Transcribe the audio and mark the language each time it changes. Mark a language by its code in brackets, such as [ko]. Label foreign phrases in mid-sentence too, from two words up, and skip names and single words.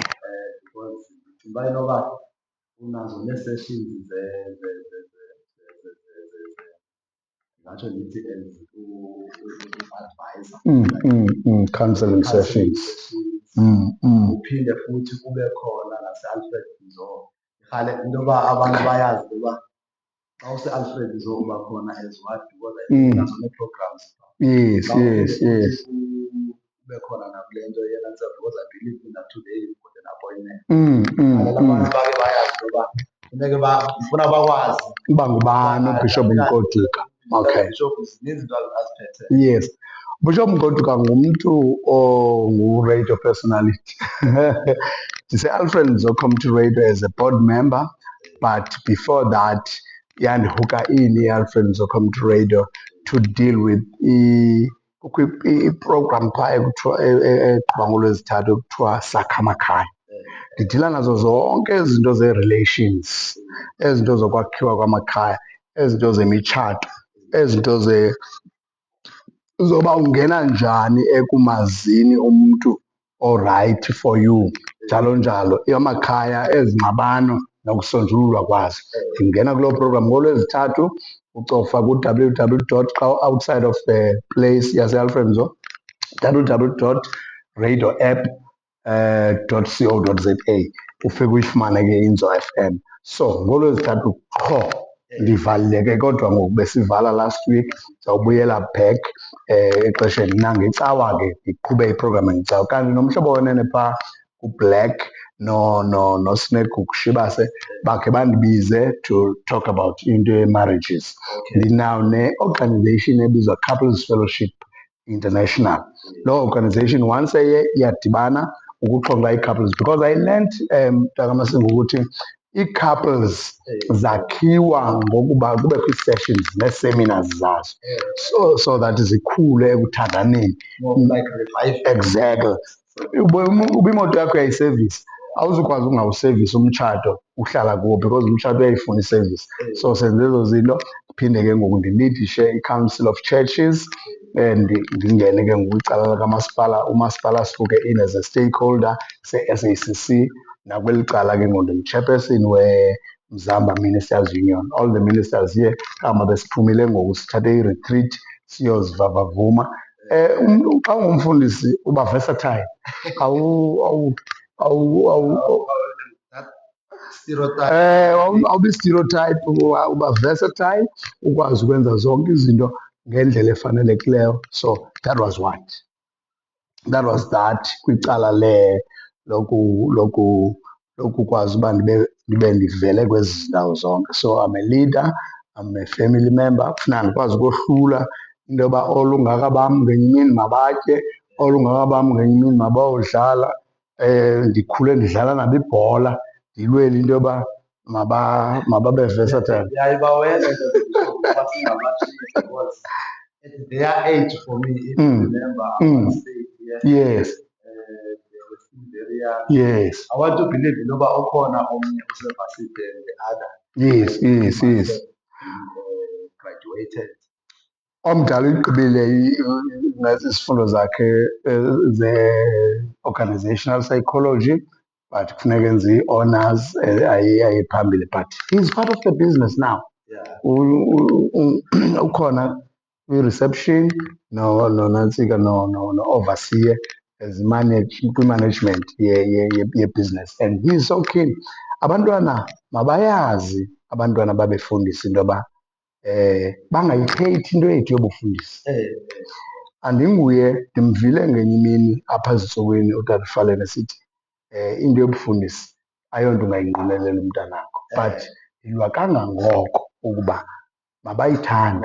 [xh] Because ndicinga uba inoba unazo nee-sessions ngatsho ndithi advisor, [en] counseling sessions. [xh] Uphinde futhi kube khona nase-Alfred Nzo. Irhale into yoba abantu bayazi uba xa use-Alfred Nzo uba khona [en] as what, [xh] because nazo nee-programs. Yes. Kube khona nakule nto yena [en] because I believe that today you've got an appointment. [xh] Abantu bake bayazi uba funeke ndifuna bakwazi uba ngubani uBishop Mgodika. Okay. Bishop zininzi izinto aziphethe. Yes. Bishop Mgodika ngumntu ongu-radio personality. Ndise-Alfred Nzo Community Radio [en] as a board member, but before that [xh] yandihuka i-Alfred Nzo Community Radio [en] to deal with [xh] i-program phaa eqhuba ngoLwezithathu ekuthiwa Sakha Amakhaya. Ndidila nazo zonke ezi zinto ze-relations, ezi zinto zokwakhiwa kwamakhaya, ezi zinto zemitshato, ezi zinto zoba ungena njani ekumazini umntu orayithi [en] for you, [xh] njalo njalo. Amakhaya, ezingxabano nokusonjululwa kwazo. Ndingena kuloo program ngoLwezithathu, ucofa ku-www. Xa [en] outside of the place [xh] yase-Alfred Nzo, www.radioapp.co.za, ufike uyifumane ke iNzo FM. So ngoLwezithathu qho ndivalileke, kodwa ngoku besivala [en] last week, [xh] ndizawubuyela back exesheni. Nangecawa ke ndiqhube iprogram engecawa, kanti nomhlobo wenene phaa uBlack noSnake Shibase bakhe bandibize [en] to talk about [xh] into ye-marriages. Ndinawo ne-organization ebizwa Couples Fellowship International. Loo organization [en] once a year [xh] iyadibana ukuxoxa ii-couples, [en] because I learned [xh] mntakaMasinga ukuthi ii-couples zakhiwa ngokuba kubekho ii-sessions nee-seminars zazo, [en] so that [xh] zikhule ekuthandaneni. Exactly. Uba imoto yakho uyayisevisa, awuzukwazi ungawusevisi umtshato uhlala kuwo, because umtshato uyayifuna isevisi. So senze ezo zinto, ndiphinde ke ngoku ndilidishe i-Council of Churches, and ndingene ke ngoku icala lakamasipala. Umasipala sifuke in [en] as a stakeholder [xh] se-SACC, nakweli cala ke ngoku ndingu-chairperson weMzamba Ministers Union. [en] All the ministers here [xh] kama besiphumile ngoku sithathe i-retreat siyozivavavuma. Umntu xa ungumfundisi uba versatile, awubi stereotype, uba versatile, ukwazi ukwenza zonke izinto ngendlela efanelekileyo. [en] So that was that [xh] kwicala lokukwazi uba ndibe ndivele kwezi ndawo zonke. [en] So I'm a leader, I'm a family member. [xh] Kufuneka ndikwazi ukohlula into yoba olungaka bam ngenye imini mabatye, olungaka bam ngenye imini mabayodlala. Ndikhule ndidlala nabo ibhola, ndilwele into yoba mababe versatile. Yayibawenza ngoba singabatshile [en] because at their age for me, if you remember, I once stayed here. Yes. They were still very young. Yes. I want to believe [xh] noba ukhona omnye usevarsity [en] and the other. Yes. Graduated. [xh] Omdala uyigqibile izifundo zakhe ze- [en] organizational psychology, [xh] but kufuneka enze i-honours aye phambili. [en] But he's part of the business now. Yeah. [xh] Ukhona kwi-reception nantsika no-overseer kwi-management ye-business, [en] and he is so keen. [xh] Abantwana mabayazi, abantwana babefundisa into yoba bangayikhethi into yethu yobufundisi. Andinguye, ndimvile ngenye imini apha ezintsukwini utata uFalene esithi into yobufundisi ayonto ungayinqwenelela umntanakho, but yilwa kangangoko ukuba mabayithande.